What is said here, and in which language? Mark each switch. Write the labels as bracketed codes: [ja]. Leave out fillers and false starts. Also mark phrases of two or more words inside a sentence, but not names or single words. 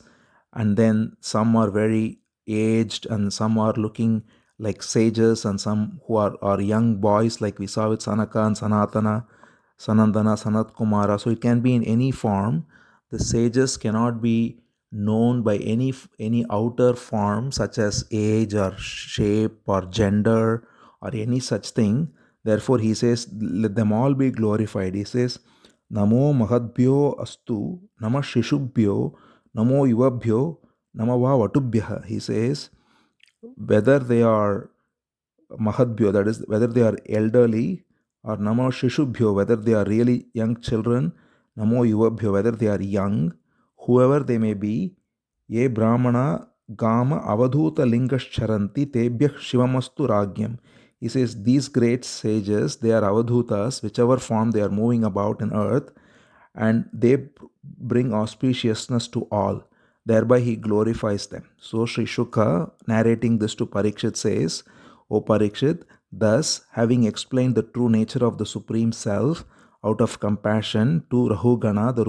[en] And then some are very aged and some are looking like sages, and some who are young boys, like we saw with Sanaka and Sanatana, Sanandana, Sanat Kumara. So it can be in any form. The sages cannot be known by any outer form such as age or shape or gender or any such thing. Therefore, he says, let them all be glorified. He says, [sa] Namo Mahadbhyo Astu, Nama Shishubhyo, Namo Yuvabhyo, Namava Vatubhya. [en] He says, whether they are Mahadbhyo, that is, whether they are elderly, or [sa] Namo Shishubhyo, [en] whether they are really young children, [sa] Namo Yuvabhyo, [en] whether they are young, whoever they may be, [sa] Ye Brahmana Gama Avadhuta Lingash Charanti Tebhyah Shivamastu Ragyam. [en] He says, these great sages, they are Avadhutas, whichever form they are moving about in earth, and they bring auspiciousness to all. Thereby he glorifies them. So Sri Shuka, narrating this to Parikshit, says, O Parikshit, thus, having explained the true nature of the Supreme Self, out of compassion to Rahughana, the